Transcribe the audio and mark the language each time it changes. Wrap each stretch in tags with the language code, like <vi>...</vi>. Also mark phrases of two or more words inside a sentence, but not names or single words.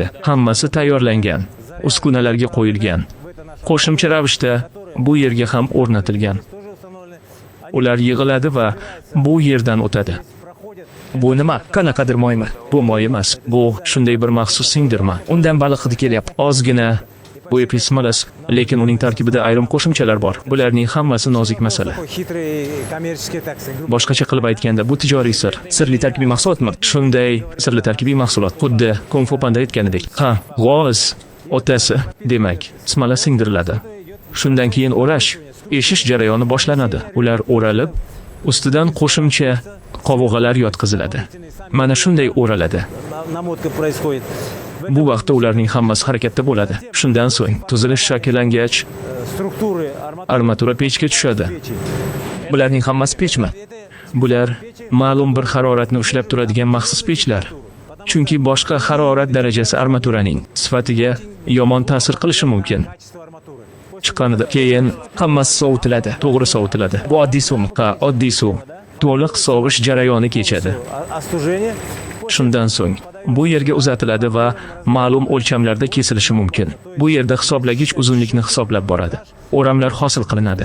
<uz>Hammasi tayyorlangan, uskunalarga qo'yilgan. Qo'shimcha ravishda bu yerga ham o'rnatilgan.</uz> <ru>тоже установлены.</ru> <uz>Ular yig'iladi va bu yerdan o'tadi. Bu nima? Qanaqadir moymi? Bu moy emas, bu shunday bir maxsus singdirma. Undan baliq hidi kelyapti. Ozgina bu epismolas, lekin uning tarkibida ayrim qo'shimchalar bor. Bularning hammasi nozik masala.</uz> <ru>Такой хитрый коммерческий, так сказать, группа.</ru> <uz>Boshqacha qilib aytganda, bu tijoriy sir. Sirli tarkibiy mahsulotmi? Shunday sirli tarkibiy mahsulot. Xuddi Kung Fu Panda aytganidek. Ha, g'oz o'tasi, demak, smala singdiriladi. Shundan keyin o'rash, eshish jarayoni boshlanadi. Ular o'ralib, ustidan qo'shimcha qovog'alar yotqiziladi. Mana shunday o'raladi.</uz> <ru>Намотка происходит.</ru> <uz>Bu vaqtda ularning hammasi harakatda bo'ladi. Shundan so'ng tuzilish shakllangach,</uz> <ru>Структуры</ru> <uz>armatura pechga tushadi. Bularning hammasi pechmi? Bular ma'lum bir haroratni ushlab turadigan maxsus pechlar. Chunki boshqa harorat darajasi armaturaning sifatiga yomon ta'sir qilishi mumkin.</uz> <ru>качество арматуры.</ru> <uz>Chiqqanida keyin Hammasi sovutiladi. to'g'ri sovutiladi. Bu oddiy suvmi? Ha, oddiy suv. To'liq sovish jarayoni kechadi.</uz> <ru>Остужение.</ru> <uz>Shundan so'ng bu yerga uzatiladi va ma'lum o'lchamlarda kesilishi mumkin. Bu yerda hisoblagich uzunlikni hisoblab boradi. O'ramlar hosil qilinadi.</uz>